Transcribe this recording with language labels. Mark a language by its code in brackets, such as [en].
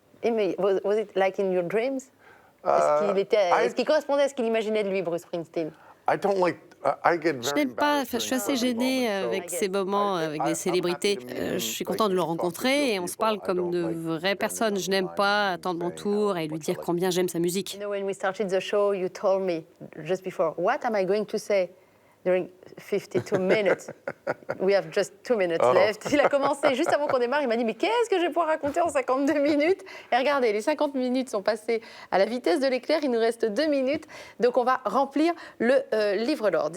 [en] Was it like in your dreams? [fr] Est-ce qu'il correspondait à ce qu'il imaginait de lui, Bruce Springsteen? Je n'aime pas, je suis assez gênée avec ces moments avec des célébrités. Je suis contente de le rencontrer et on se parle comme de vraies personnes. Je n'aime pas attendre mon tour et lui dire combien j'aime sa musique. [en] When we started the show, you told me just before, what am I going to say during 52 minutes? We have just 2 minutes left. [fr] Il a commencé juste avant qu'on démarre, il m'a dit, mais qu'est-ce que je vais pouvoir raconter en 52 minutes? Et regardez, les 50 minutes sont passées à la vitesse de l'éclair, il nous reste 2 minutes, donc on va remplir le livre d'or.